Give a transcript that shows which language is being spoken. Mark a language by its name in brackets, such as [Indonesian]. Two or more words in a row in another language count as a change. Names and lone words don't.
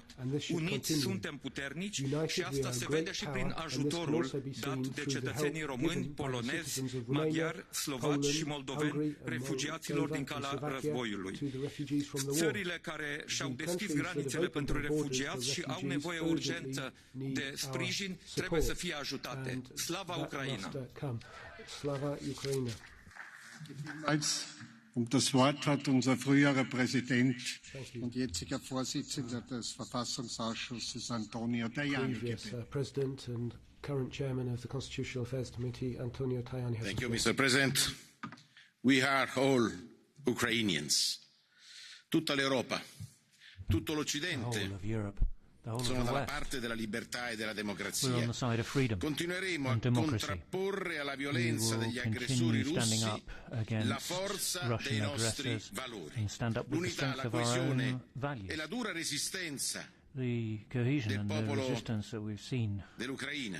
[Romanian] Uniți suntem puternici și asta se vede și prin ajutorul dat de cetățenii români, polonezi, maghiari, slovaci și moldoveni refugiaților din calea războiului. țările care și-au deschis granițele pentru refugiați și au nevoie urgentă de sprijin trebuie să fie ajutate. [Ukrainian] Слава Україні! [German] Das Wort hat unser früherer Präsident und jetziger Vorsitzender des Verfassungsausschusses Antonio Tajani. [English] President and current chairman of the Constitutional Affairs Committee, Antonio Tajani. Thank you, Mr. President. We are all Ukrainians. [Italian] Tutta l'Europa, tutto l'Occidente sono dalla parte della libertà e della democrazia. Continueremo a contrapporre alla violenza degli aggressori russi la forza dei nostri valori, l'unità, la coesione e la dura resistenza del popolo dell'Ucraina.